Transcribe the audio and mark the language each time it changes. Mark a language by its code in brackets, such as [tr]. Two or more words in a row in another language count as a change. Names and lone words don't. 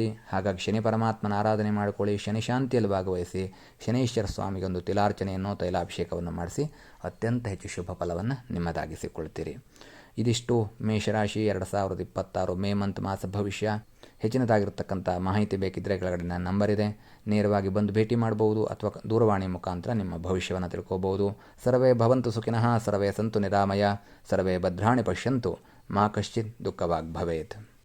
[kn] ಹಾಗಾಗಿ ಶನಿ ಪರಮಾತ್ಮನ ಆರಾಧನೆ ಮಾಡಿಕೊಳ್ಳಿ, ಶನಿ ಶಾಂತಿಯಲ್ಲಿ ಭಾಗವಹಿಸಿ, ಶನೈಶ್ವರ ಸ್ವಾಮಿಗೊಂದು ತಿಲಾರ್ಚನೆಯನ್ನು ತೈಲಾಭಿಷೇಕವನ್ನು ಮಾಡಿಸಿ ಅತ್ಯಂತ ಹೆಚ್ಚು ಶುಭ ಫಲವನ್ನು ನಿಮ್ಮದಾಗಿಸಿಕೊಳ್ತೀರಿ. ಇದಿಷ್ಟು ಮೇಷರಾಶಿ 2026 ಮೇ ಮಾಸ ಭವಿಷ್ಯ. ಹೆಚ್ಚಿನದಾಗಿರ್ತಕ್ಕಂಥ ಮಾಹಿತಿ ಬೇಕಿದ್ದರೆ ಕೆಳಗಡೆ ನನ್ನ ನಂಬರ್ ಇದೆ, ನೇರವಾಗಿ ಬಂದು ಭೇಟಿ ಮಾಡಬಹುದು ಅಥವಾ ದೂರವಾಣಿ ಮುಖಾಂತರ ನಿಮ್ಮ ಭವಿಷ್ಯವನ್ನು ತಿಳ್ಕೋಬಹುದು. [sa] ಸರ್ವೇ ಭವಂತು ಸುಖಿನಃ, ಸರ್ವೇ ಸಂತು ನಿರಾಮಯ, ಸರ್ವೇ ಭದ್ರಾಣಿ ಪಶ್ಯಂತು, ಮಾ ಕಶ್ಚಿತ್ ದುಃಖವಾಗ್ ಭವೇತ್.